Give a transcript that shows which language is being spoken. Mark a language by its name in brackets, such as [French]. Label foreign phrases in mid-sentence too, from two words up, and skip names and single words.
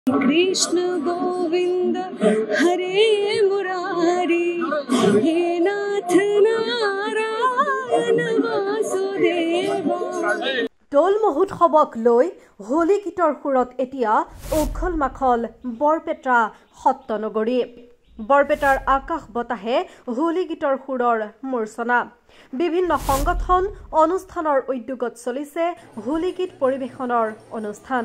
[Sanskrit] कृष्ण गोविंद हरे मुरारी हे नाथ नारायण वासुदेवा। [Assamese] দৌল মহোৎসৱক লৈ হোলী গীতৰ সুৰত এতিয়া উখল মাখল বৰপেটা সত্ৰনগৰী। বৰপেটাৰ আকাশ বতাহে হোলী গীতৰ সুৰৰ মূৰ্ছনা। বিভিন্ন সংগঠন অনুষ্ঠানৰ উদ্যোগত চলিছে হোলী গীত পৰিৱেশনৰ অনুষ্ঠান।